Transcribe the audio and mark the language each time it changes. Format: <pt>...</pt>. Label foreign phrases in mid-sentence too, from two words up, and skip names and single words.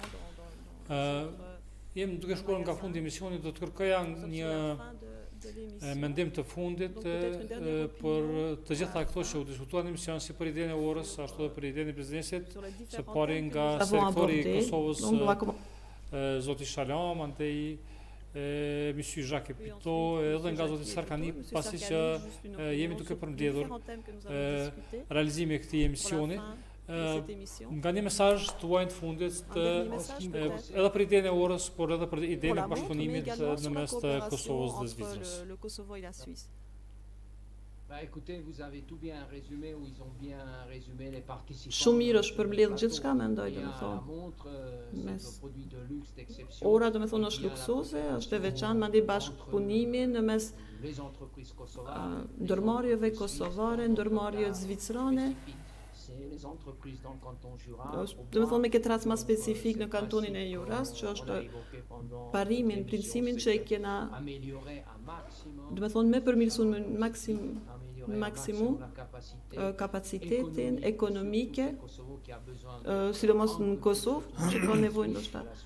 <sq>Jem duke shkuar nga fundi i misionit, do të kërkoja një mendim të fundit për të gjitha këto që u diskutuan në mision, si për idenë e orës, ashtu edhe për idenë e biznesit, së pari nga sektori i Kosovës, zoti Shalam, andej Monsieur Jacques Pito, edhe nga zoti Sarkani, pasi që jemi duke përmbledhur realizimin e këtij emisioni. Nga një mesazh tuaj të fundit edhe për idenë e orës, por edhe për idenë e bashkëpunimit në mes të Kosovës dhe Zvicrës.</sq> <fr>Écoutez, vous avez tout bien résumé, ou ils ont bien résumé les participants.</fr> <sq>Shumë mirë është përmbledh gjithçka, mendoj, mes ora, domethënë është luksoze, është e veçantë, madje bashkëpunimi në mes ndërmarrjeve kosovare, ndërmarrjeve zvicrane. Domethënë me këtë rast më specifik në kantonin e Juras, që është parimin, princimin që e kena domethënë me përmirësuar në maksimum kapacitetin ekonomike, sidomos në Kosovë, që ka nevojë ndoshta.</sq>